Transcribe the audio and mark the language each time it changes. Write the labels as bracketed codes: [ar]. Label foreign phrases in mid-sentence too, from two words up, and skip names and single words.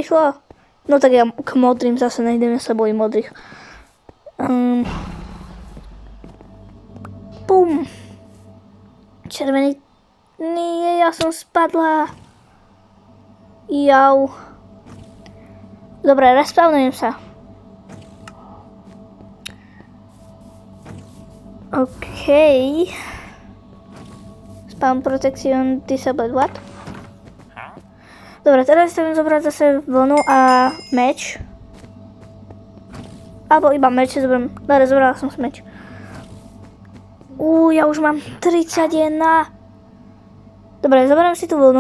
[sk] No tak ja k modrým zase nejdem, ja sa bojím modrých. Bum. Červený. Nie, ja som spadla. Jau. Dobre, respawnujem sa. OK. [en] Spawn protection disabled, what? [sk] Dobre, teraz chcem zobrať zase vlnu a meč. Alebo iba meč si zoberiem. Dobre, zobrala som si meč. Ja už mám 31. Dobre, zoberiem si tú vlnu.